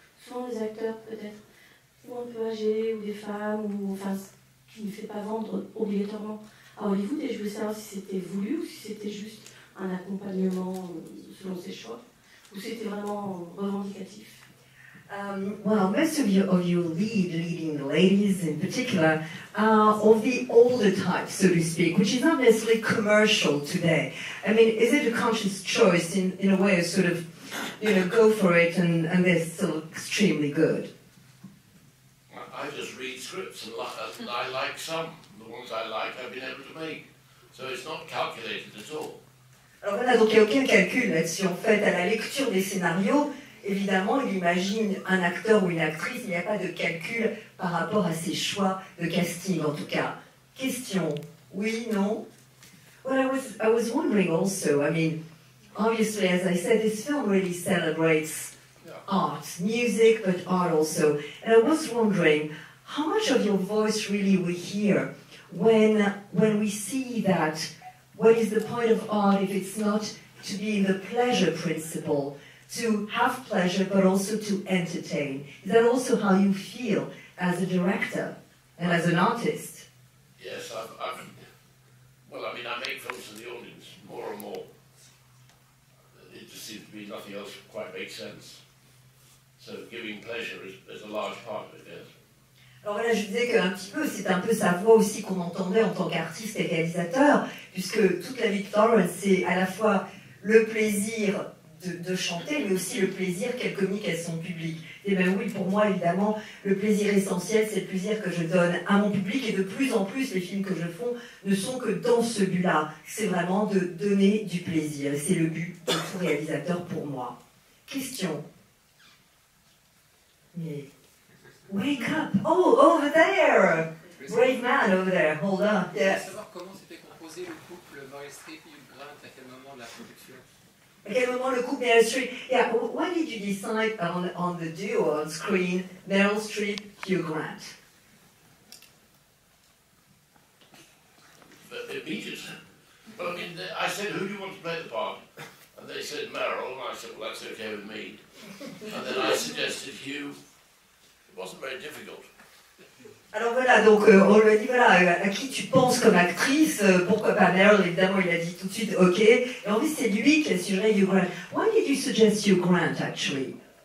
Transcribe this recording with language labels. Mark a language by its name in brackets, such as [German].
[French] Souvent des acteurs peut-être ou un peu âgés, ou des femmes, ou qui ne fait pas vendre obligatoirement à Hollywood, et je voulais savoir si c'était voulu ou si c'était juste un accompagnement selon ses choix, ou si c'était vraiment revendicatif. [English] Well, most of you leading ladies in particular are of the older type, so to speak, which is not necessarily commercial today. I mean, is it a conscious choice in a way of sort of, go for it and they're still extremely good? I just read scripts and I like some. The ones I like, I've been able to make. So it's not calculated at all. [French] Alors voilà, donc il n'y a aucun calcul là-dessus. En fait, à la lecture des scénarios, évidemment, il imagine un acteur ou une actrice, il n'y a pas de calcul par rapport à ses choix de casting, en tout cas. Question, oui, non? [English] Well, I was wondering also, I mean, obviously, as I said, this film really celebrates art, music, but art also. And I was wondering, how much of your voice really we hear when we see that what is the point of art if it's not to be in the pleasure principle, to have pleasure but also to entertain? Is that also how you feel as a director and as an artist? Yes, well, I mean, I make films for the audience more and more. It just seems to be nothing else quite makes sense. So giving pleasure is a large part of it, yes. [French] Alors voilà, je disais qu'un petit peu, c'est un peu sa voix aussi qu'on entendait en tant qu'artiste et réalisateur, puisque toute la vie de Florence, c'est à la fois le plaisir de chanter, mais aussi le plaisir qu'elle communique à son public. Et bien oui, pour moi, évidemment, le plaisir essentiel, c'est le plaisir que je donne à mon public, et de plus en plus, les films que je fais ne sont que dans ce but-là. C'est vraiment de donner du plaisir. C'est le but de tout réalisateur pour moi. Question. [English] Mais... Wake up! Oh, over there! Brave man over there, hold on. [French] Je voulais savoir comment s'était composé le couple Meryl Streep et Hugh Grant, à quel moment de la production? À quel moment le couple Meryl Streep? [English] Yeah, when did you decide on the duo on screen, Meryl Streep, Hugh Grant? Immediate. But I mean, I said, who do you want to play the part? And they said Meryl, and I said, well, that's okay with me. And then I suggested Hugh. It wasn't very difficult. [French] Alors voilà, donc on lui a dit, voilà, à qui tu penses comme actrice, pourquoi pas Meryl, évidemment il a dit tout de suite ok, et en fait c'est lui qui a suggéré Hugh Grant. [English] Why did you suggest Hugh Grant actually?